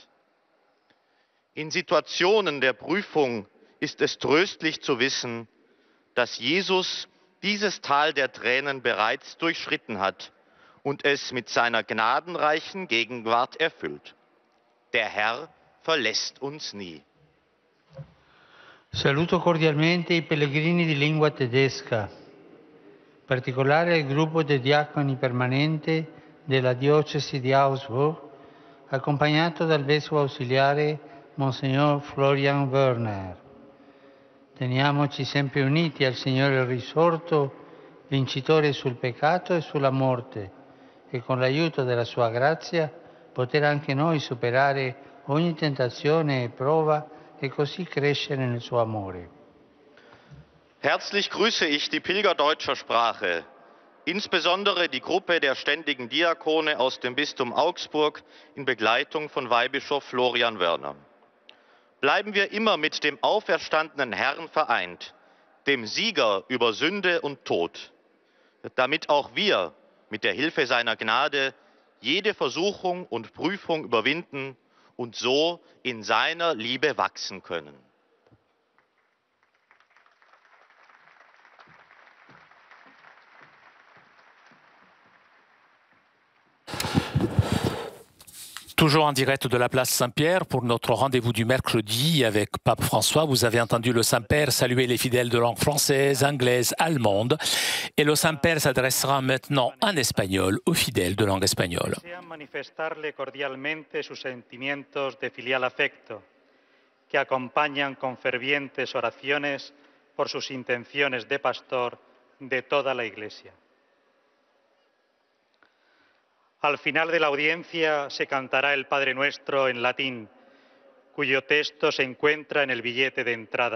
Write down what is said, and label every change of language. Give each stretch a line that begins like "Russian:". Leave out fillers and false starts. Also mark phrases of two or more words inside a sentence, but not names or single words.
German: In Situationen der Prüfung ist es tröstlich zu wissen, dass Jesus dieses Tal der Tränen bereits durchschritten hat und es mit seiner gnadenreichen Gegenwart erfüllt. Der Herr verlässt uns nie.
Italian: Saluto cordialmente i pellegrini di lingua tedesca, in particolare il gruppo dei diaconi permanenti della diocesi di Augsburg, accompagnato dal vescovo ausiliare Monsignor Florian Werner. Teniamoci sempre uniti al Signore risorto, vincitore sul peccato e sulla morte, e con l'aiuto della sua grazia poter anche noi superare ogni tentazione e prova e così crescere nel suo amore.
German: Herzlich grüße ich die Pilger deutscher Sprache, insbesondere die Gruppe der ständigen Diakone aus dem Bistum Augsburg in Begleitung von Weihbischof Florian Wörner. Bleiben wir immer mit dem auferstandenen Herrn vereint, dem Sieger über Sünde und Tod, damit auch wir mit der Hilfe seiner Gnade jede Versuchung und Prüfung überwinden und so in seiner Liebe wachsen können.
French: Toujours en direct de la place Saint-Pierre pour notre rendez-vous du mercredi avec Pape François. Vous avez entendu le Saint-Père saluer les fidèles de langue française, anglaise, allemande. Et le Saint-Père s'adressera maintenant en espagnol aux fidèles de langue espagnole.
Spanish: Desean manifestarle cordialmente sus sentimientos de filial afecto, que acompañan con fervientes oraciones por sus intenciones de pastor de toda la Iglesia. Al final de la audiencia se cantará el Padre Nuestro en latín, cuyo texto se encuentra en el billete de entrada.